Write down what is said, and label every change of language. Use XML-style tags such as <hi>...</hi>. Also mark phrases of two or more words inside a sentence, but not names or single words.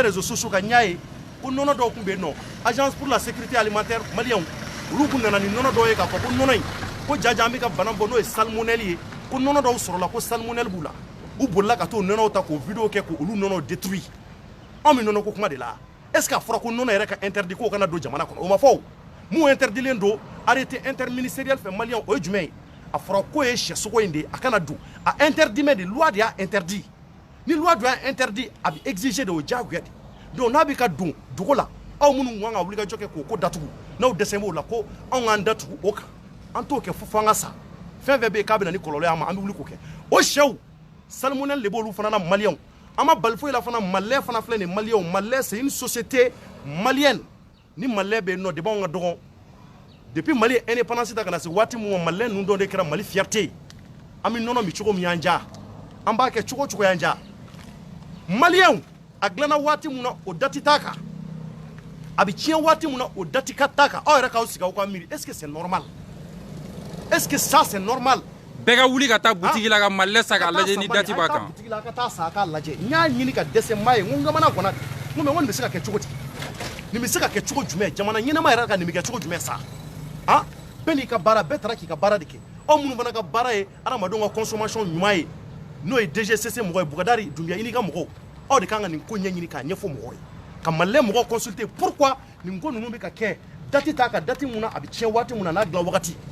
<fr>réseaux sociaux</fr> <bm>kan n y'a ye ko nɔnɔ dɔw tun bɛ yen nɔ</bm> <fr>agence pour la sécurité alimentaire</fr> <bm>maliyɛnw olu tun nana ni nɔnɔ dɔw ye k'a fɔ ko nɔnɔ in ko jaja an bɛ ka bana bɔ n'o ye salmonelle ye ko nɔnɔ dɔw sɔrɔla ko salmonelle b'u la u bolila ka t'o nɔnɔw ta k'o video kɛ k'olu nɔnɔw détruit anw bɛ nɔnɔ ko kuma de la</bm> <fr>est ce</fr> <bm>que a fɔra ko nɔnɔ yɛrɛ ka interdit k'o kana don jamana kɔnɔ o ma fɔ o mun interdilen don</bm> <fr>arrêté interministériel</fr> <bm>fɛ maliyɛnw o ye jumɛn ye a fɔra ko ye sɛsogo in de a kana don a interdit mais de loi de y'a interdit ni loi de y'a interdit a bɛ</bm> <fr>exiger de</fr> <bm>o diyagoya de donc n'a bɛ ka don dugu la aw minnu kan ka wuli ka jɔ kɛ k'o ko datugu n'aw dɛsɛ b'o la ko anw k'an datugu o kan an t'o kɛ fo an ka sa fɛn fɛn bɛ yen k'a bɛ na ni kɔlɔlɔ y'an ma an bɛ wuli k'o kɛ o sɛw salmonelle de b'olu fana na maliyɛnw an ma bali foyi la fana malilait fana filɛ nin maliyɛnw malilait</bm> <fr>c'est une société malienne</fr> <bm>ni malilait bɛ yen nɔ depuis anw ka dɔgɔn depuis Mali indépendance ta kana se waati mun ma malilait ninnu dɔw de kɛra Mali fierté ye an bɛ nɔnɔ min cogo min y'an diya an b'a kɛ cogo cogo y'an diya maliyɛnw a dilanna waati mun na o date t'a kan a bɛ tiɲɛ waati mun na o date ka t'a kan aw yɛrɛ k'aw sigi aw ka miiri</bm> <fr>est ce que c'est normal est ce que ça c'est normal</fr> <bm>bɛɛ ka wuli ka taa butigi la ka malilait san k'a lajɛ ni date b'a kan butigi la ka taa san k'a lajɛ n y'a ɲini ka dɛsɛ n m'a ye n ko n kamana kɔnna n ko mais n ko nin bɛ se ka kɛ cogo di nin bɛ se ka kɛ cogo jumɛn jamana ɲɛnama yɛrɛ ka nin bɛ kɛ cogo jumɛn sa ah bɛɛ n'i ka baara bɛɛ taara k'i ka baara de kɛ aw minnu fana ka baara ye adamadenw ka consommation ɲuman ye n'o ye DGCC mɔgɔ ye Bukadari Dunbiya i n'i ka mɔgɔw aw de kan ka nin ko ɲɛɲini k'a ɲɛfɔ mɔgɔw ye ka malilait mɔgɔw consulter pourquoi nin ko ninnu bɛ ka kɛ date t'a kan date mun na a bɛ tiɲɛ waati mun na n'a dilan wagati</bm>